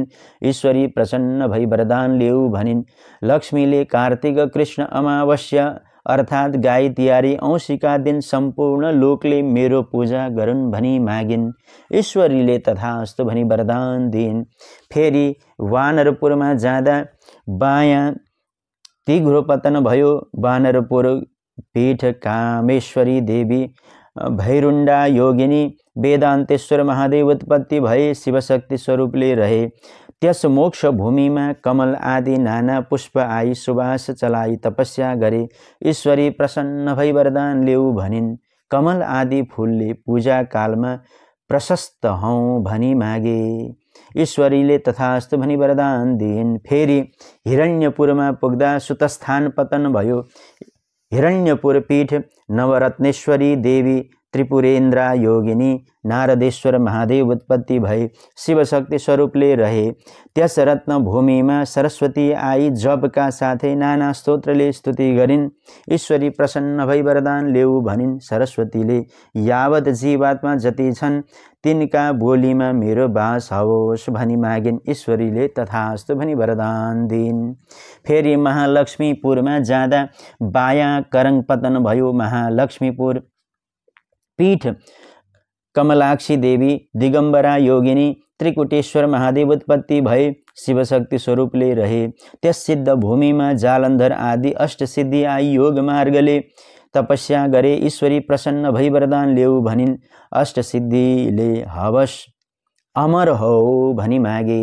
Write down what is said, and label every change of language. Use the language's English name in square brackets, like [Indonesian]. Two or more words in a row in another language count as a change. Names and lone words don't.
[Nepali] ईश्वरी प्रसन्न भई वरदान ल्याऊ भनिन्। लक्ष्मीले कार्तिक कृष्ण अमावस्या अर्थात् गाई तिहारी औँसीका दिन सम्पूर्ण लोकले मेरो पूजा गरून् भनी मागिन्। ईश्वरीले तथास्तु भनी वरदान दिइन्। फेरि वानरपुरमा जाँदा बायाँ तिघ्रो पतन भयो। वानरपुर पीठ कामेश्वरी देवी भैरुण्डा योगिनी वेदान्तेश्वर महादेव उत्पत्ति भए शिवशक्ति स्वरूपले रहे। त्यस मोक्ष भूमिमा कमल आदि नाना पुष्प आई सुवास चलाई तपस्या गरे। ईश्वरी प्रसन्न भई वरदान ल्याऊ भनिन्। कमल आदि फूलले पूजा कालमा प्रशस्त हौँ भनी मागे। ईश्वरीले तथास्तु भनी वरदान दिइन्। फेरि हिरण्यपुरमा पुग्दा सुतस्थान पतन भयो। हिरण्यपुर पीठ नवरत्नेश्वरी देवी त्रिपुरेन्द्रा योगिनी नारदेश्वर महादेव उत्पत्ति भए शिवशक्ति स्वरूपले रहे। त्यस रत्न भूमिमा सरस्वती आई जपका साथै नाना स्तोत्रले स्तुति गरिन्। ईश्वरी प्रसन्न भई वरदान ल्याऊ भनिन्। सरस्वतीले यावत जीवात्मा जति छन् तिनका बोलीमा मेरो बास होस् भनी मागिन्। ईश्वरीले तथास्तु भनी वरदान दिइन्। फेरि महालक्ष्मीपुरमा जाँदा बायाँ करङ पतन भयो। महालक्ष्मीपुर पीठ कमलाक्षी देवी दिगंबरा योगिनी त्रिकुटेश्वर महादेव उत्पत्ति भए शिवशक्ति स्वरूपले रहे। त्यस सिद्ध भूमिमा जालन्धर आदि अष्टसिद्धि आई योग मार्गले तपस्या गरे। ईश्वरी प्रसन्न भई वरदान ल्याऊ भनिन्। अष्टसिद्धिले हवस अमर हो भनी मागे।